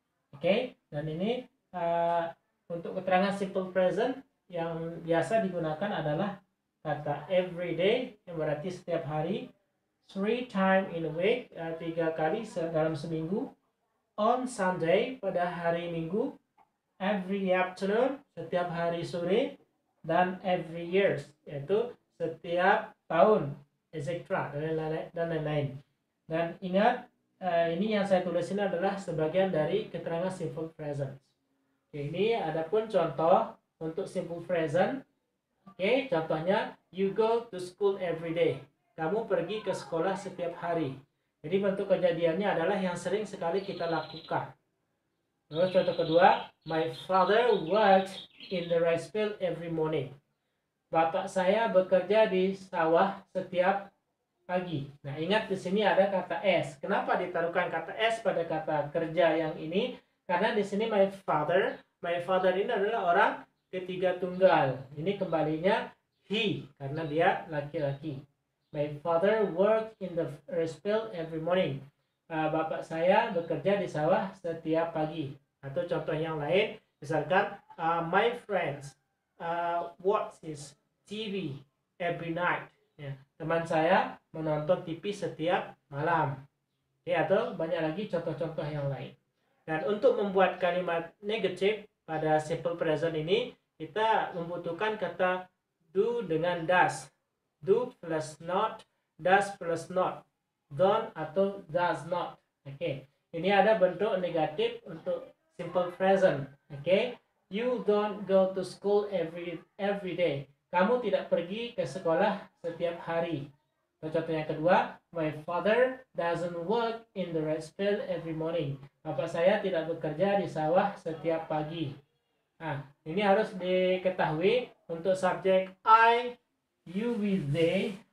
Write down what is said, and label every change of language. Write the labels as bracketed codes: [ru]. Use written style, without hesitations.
[id] Oke, dan ini untuk keterangan simple present yang biasa digunakan adalah kata everyday yang berarti setiap hari, [en] 3 times in a week [id] 3 kali dalam seminggu, [en] on Sunday [id] pada hari Minggu, [en] every afternoon [id] setiap hari sore, dan [en] every years [id] yaitu setiap tahun, etc. dan lain-lain. Dan ingat, ini yang saya tulis ini adalah sebagian dari keterangan simple present. Oke, ini adapun contoh untuk simple present. Oke, contohnya [en] you go to school every day. [id] Kamu pergi ke sekolah setiap hari. Jadi bentuk kejadiannya adalah yang sering sekali kita lakukan. Terus contoh kedua, [en] my father works in the rice field every morning. [id] Bapak saya bekerja di sawah setiap pagi. Nah, ingat di sini ada kata s. Kenapa ditaruhkan kata s pada kata kerja yang ini? Karena di sini my father ini adalah orang ketiga tunggal. Ini kembalinya he karena dia laki-laki. [en] My father works in the rice field every morning. [id] Bapak saya bekerja di sawah setiap pagi. Atau contoh yang lain, misalkan [en] my friends watches TV every night. [id] Ya, teman saya menonton TV setiap malam. Ya, atau banyak lagi contoh-contoh yang lain. Dan untuk membuat kalimat negatif pada simple present ini, kita membutuhkan kata do dengan does. [en] Do plus not, does plus not, don't atau does not. [id] Oke, ini ada bentuk negatif untuk simple present. [en] Oke, you don't go to school every day. [id] Kamu tidak pergi ke sekolah setiap hari. Contoh yang kedua, [en] my father doesn't work in the rice field every morning. [id] Bapak saya tidak bekerja di sawah setiap pagi. Nah, ini harus diketahui untuk subjek I, you, we, they.